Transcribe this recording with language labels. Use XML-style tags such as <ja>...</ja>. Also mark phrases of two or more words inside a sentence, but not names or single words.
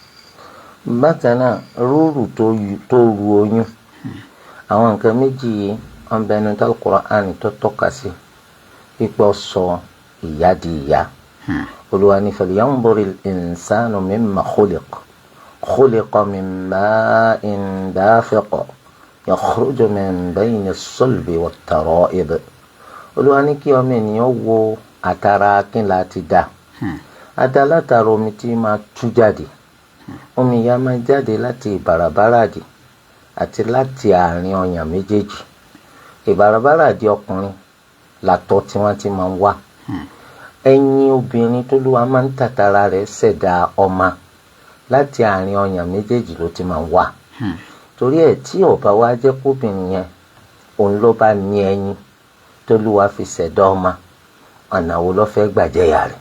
<yo>bákan náà rúurú tó ru oyún àwọn nǹkan méjì yìí wọn bẹ ẹnu Al-Qur'ani tó tọ́ka sí pípọ̀ sọ ìyá di ìyá. Olúwa ní</yo> <ar>فلينظر الإنسان مما خلق من ماء دافق يخرج من بين الصلب والترائب.</ar> <yo>Olúwa ní kí ọmọ ènìyàn wo àtàrà kín láti dá adá látara omi tí máa tú jáde omi ya máa jáde láti ìbàràbàràdì àti láti àárín ọyàn méjèèjì. ìbàràbàràdì ọkùnrin làtọ̀ tí wọ́n ti máa ń wá ẹyin obìnrin tó lúwa máa ń tàtàrà rẹ̀ ṣẹ̀dá ọmọ láti àárín ọyàn méjèèjì ló ti máa ń wá torí ẹ̀ tí ó bá wá jẹ́ kóbìnrin yẹn òun ló bá ní ẹyin tolúwa fi ṣẹ̀dá ọmọ ọ̀nà wo ló fẹ́ gbàjẹ́yà rẹ̀.</yo>